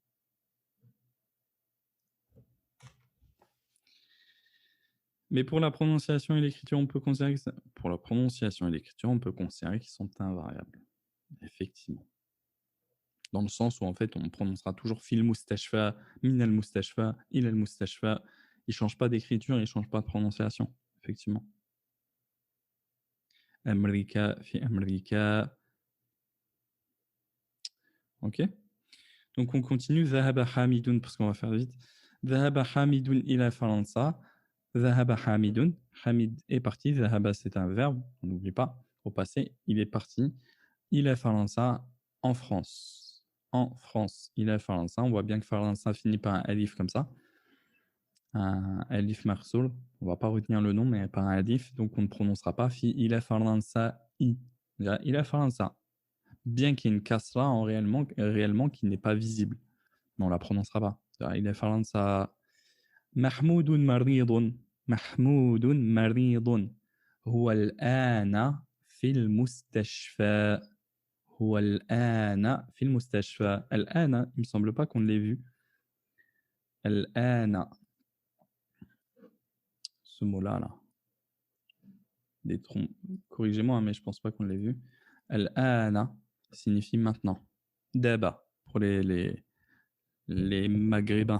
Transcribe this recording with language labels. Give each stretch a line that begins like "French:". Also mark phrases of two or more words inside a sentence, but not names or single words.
French: Mais pour la prononciation et l'écriture, on peut considérer que pour la prononciation et l'écriture, on peut considérer qu'ils sont invariables. Effectivement. Dans le sens où, en fait, on prononcera toujours
Arabic: في المستشفى من المستشفى, إلى المستشفى.
French: Ils ne changent pas d'écriture, ils ne changent pas de prononciation.
Arabic: Effectivement. أمريكا في أمريكا.
French: Ok. Donc on continue.
Arabic: ذهب حامد,
French: parce qu'on va faire vite.
Arabic: ذهب حامد إلى فرنسا. ذهب حامد.
French: Hamid est parti. Zahaba, c'est un verbe, on n'oublie pas. Au passé, il est parti.
Arabic: إلى فرنسا,
French: en France. En France,
Arabic: إلى فرنسا.
French: On voit bien que Faransa finit par un alif comme ça. Un alif marsoul. On ne va pas retenir le nom, mais par un alif. Donc on ne prononcera pas
Arabic: في إلى فرنسا ي. إلى فرنسا.
French: Bien qu'il y ait une kasra en réellement qui n'est pas visible. Mais on ne la prononcera pas. Il est faransa.
Arabic: محمود مريض. محمود مريض. هو الآن في المستشفى. هو الآن في المستشفى. الآن,
French: il me semble pas qu'on l'ait vu. الآن. Ce mot-là, là. Corrigez-moi, mais je pense pas qu'on l'ait vu. الآن signifie maintenant. Daba pour les maghrébins.